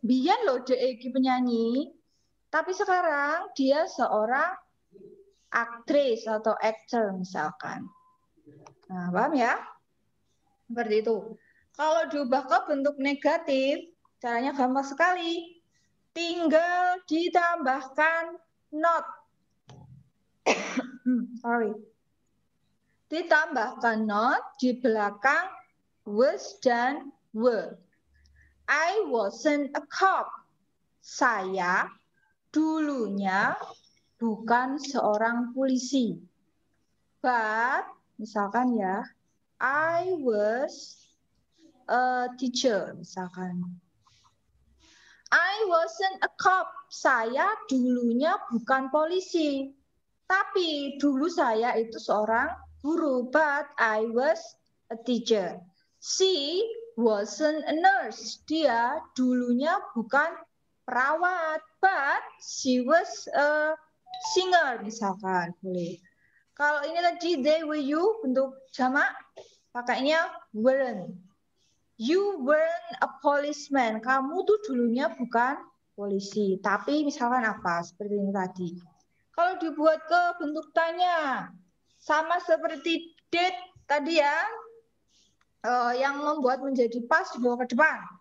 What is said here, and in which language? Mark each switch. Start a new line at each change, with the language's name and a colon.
Indonesian: Biyen loh dia penyanyi, tapi sekarang dia seorang aktris atau actor misalkan. Nah, paham ya? Seperti itu. Kalau diubah ke bentuk negatif, caranya gampang sekali. Tinggal ditambahkan not. Ditambahkan not di belakang was dan were.
English: I wasn't a cop.
Indonesian: Saya dulunya bukan seorang polisi.
English: But,
Indonesian: misalkan ya,
English: I was a teacher,
Indonesian: misalkan.
English: I wasn't a cop.
Indonesian: Saya dulunya bukan polisi. Tapi dulu saya itu seorang guru.
English: But I was a teacher. She wasn't a nurse.
Indonesian: Dia dulunya bukan perawat.
English: But she was a singer,
Indonesian: misalkan. Boleh. Kalau ini tadi
English: they were you,
Indonesian: bentuk jamak, pakainya weren't.
English: You weren't a policeman.
Indonesian: Kamu tuh dulunya bukan polisi. Tapi misalkan apa? Seperti ini tadi. Kalau dibuat ke bentuk tanya, sama seperti did tadi ya, yang membuat menjadi pas dibawa ke depan.